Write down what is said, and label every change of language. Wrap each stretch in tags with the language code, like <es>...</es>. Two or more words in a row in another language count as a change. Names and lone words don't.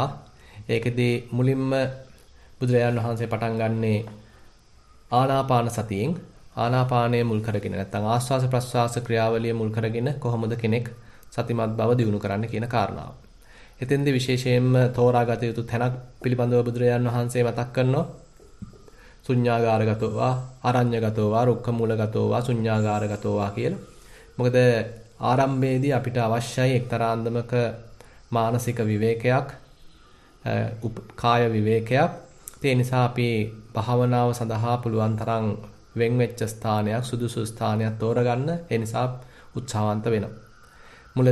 <si>ඒකෙදී මුලින්ම බුදුරජාණන් වහන්සේ පටන් ගන්නේ ආනාපාන සතියෙන්. ආනාපානය මුල් කරගෙන, නැත්නම් ආස්වාස ප්‍රස්වාස ක්‍රියාවලිය මුල් කරගෙන කොහොමද කෙනෙක් සතිමත් බව දියුණු කරන්න කියන කාරණාව. එතෙන්දී විශේෂයෙන්ම තෝරාගත යුතු තැනක් පිළිබඳව බුදුරජාණන් වහන්සේ මතක් කරනවා.</si> <pi>ශුඤ්ඤාගාරගතෝ වා, අරඤ්ඤගතෝ වා, රුක්ඛමූලගතෝ වා, ශුඤ්ඤාගාරගතෝ වා කියලා.</pi> <si>මොකද ආරම්භයේදී අපිට අවශ්‍යයි එක්තරා අන්දමක මානසික විවේකයක්, කාය විවේකයක්. ඒ නිසා අපි භාවනාව සඳහා පුළුවන් තරම් වෙන් වෙච්ච ස්ථානයක්, සුදුසු ස්ථානයක් තෝරගන්න ඒ නිසා උත්සාහවන්ත වෙනවා.</si>